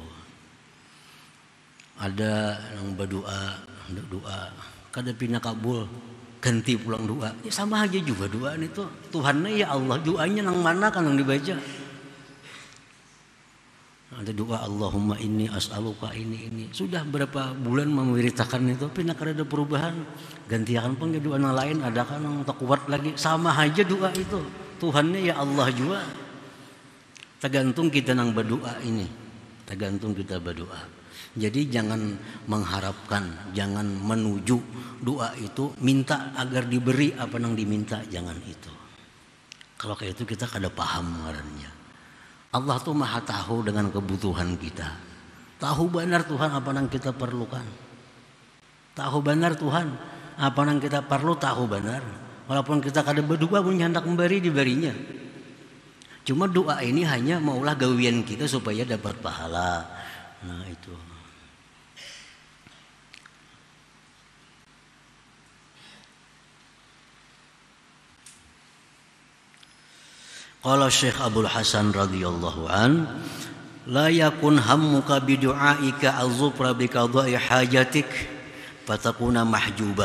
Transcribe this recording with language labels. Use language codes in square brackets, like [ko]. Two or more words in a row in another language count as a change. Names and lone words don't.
[bjn] Ada yang berdoa, doa kada pina kabul, ganti pulang doa. [id] Ya sama aja juga doa itu. [bjn] Tuhannya ya Allah, doanya nang mana kan yang dibaca? [id] Ada doa [ar] اللهم إني أسألك [id] ini. [bjn] Sudah berapa bulan memerintahkan itu, pina kada ada perubahan. [id] Gantikan pun doa yang lain, ada kan yang tak kuat lagi. Sama aja doa itu. Tuhannya ya Allah juga. [bjn] Tergantung kita nang berdoa ini. [id] Tergantung kita berdoa. Jadi jangan mengharapkan, jangan menuju doa itu minta agar diberi apa yang diminta, jangan itu. [bjn] Kalau kayak itu kita kada paham ngarannya. Allah tuh maha tahu dengan kebutuhan kita. [id] Tahu benar Tuhan apa yang kita perlukan. Tahu benar Tuhan apa yang kita perlu, tahu benar. [bjn] Walaupun kita kada berdoa pun hendak memberi, diberinya. Cuma doa ini hanya maulah gawian kita supaya dapat pahala. [id] Nah itu. [ar] قال شيخ عبد الحسن رضي الله عن، لا يكن همك بدعائك الظفر بقضاء حاجتك فتكون محجوبا.